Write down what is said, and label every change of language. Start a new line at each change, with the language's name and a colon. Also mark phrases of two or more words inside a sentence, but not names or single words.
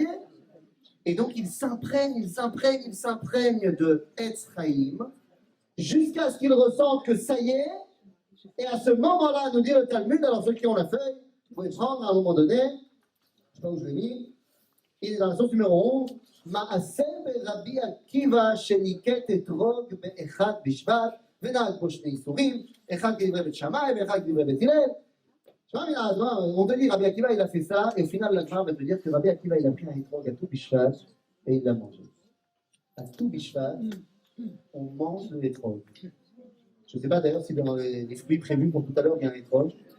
French: Et donc il s'imprègne de Etzraïm jusqu'à ce qu'il ressente que ça y est. Et à ce moment-là, nous dit le Talmud, alors ceux qui ont la feuille, vous pouvez prendre à un moment donné, je ne sais pas où je l'ai mis, il est dans la source numéro 11,
Hebrew: מעשה רבי עקיבא שנקט אתרוג באחד בשבט, ונהג פה שני איסורים, אחד כדברי בית שמאי ואחד כדברי בית הלל.
French: On te dit Rabbi Akiva il a fait ça, et au final la Gemara va te dire que Rabbi Akiva il a pris un étrog à tout bishvat et il l'a mangé. À tout bishvat, on mange le étrog. Je ne sais pas d'ailleurs si dans les fruits prévus pour tout à l'heure il y a un étrog.